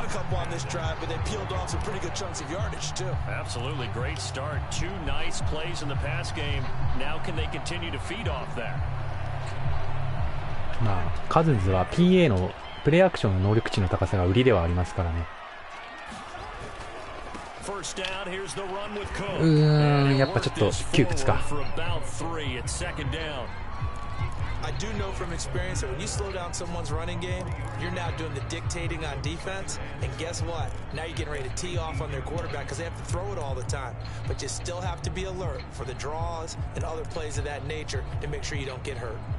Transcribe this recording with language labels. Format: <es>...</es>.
<en>a couple on this drive, but they peeled off some pretty good chunks of yardage too. Absolutely great start. 2 nice plays in the pass game. Now can they continue to feed off that?</en> <ja>まあカズンズは PA のプレイアクションの能力値の高さが売りではありますからね。</ja> <en>First down, here's the run with Cook.</en> <ja>うーん、やっぱちょっと窮屈か。</ja> <en>For about 3, it's 2nd down. I do know from experience that when you slow down someone's running game, you're now doing the dictating on defense. And guess what? Now you're getting ready to tee off on their quarterback because they have to throw it all the time. But you still have to be alert for the draws and other plays of that nature to make sure you don't get hurt.</en>